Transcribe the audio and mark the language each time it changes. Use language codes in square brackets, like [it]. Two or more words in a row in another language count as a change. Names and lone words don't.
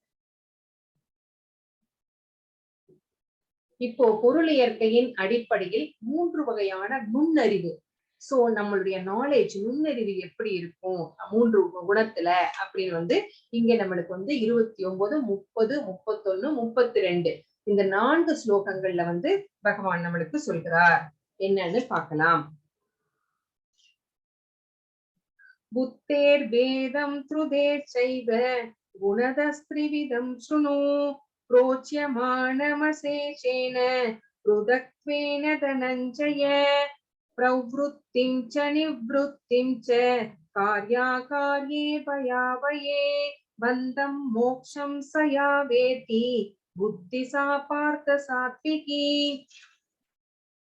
[ta] இப்போ பொருள் இயற்கையின் அடிப்படையில் 3 வகையான நுண்ணறிவு, சோ நம்மளுடைய நாலேஜ், நுண்ணறிவு எப்படி இருக்கும் 3 குணத்துல அப்படின்னு வந்து இங்க நம்மளுக்கு வந்து 29, 30, 31, 32 இந்த 4 ஸ்லோகங்கள்ல வந்து பகவான் நம்மளுக்கு சொல்கிறார். என்னன்னு பார்க்கலாம். [sa] बुद्धेर्भेदं धृतेश्चैव गुणतस्त्रिविधं शृणु प्रोच्यमानमशेषेण पृथक्त्वेन धनञ्जय प्रवृत्तिं च निवृत्तिं च कार्याकार्ये भयावये बन्धं मोक्षं स यावेति बुद्धि सा पार्थ सात्विकी.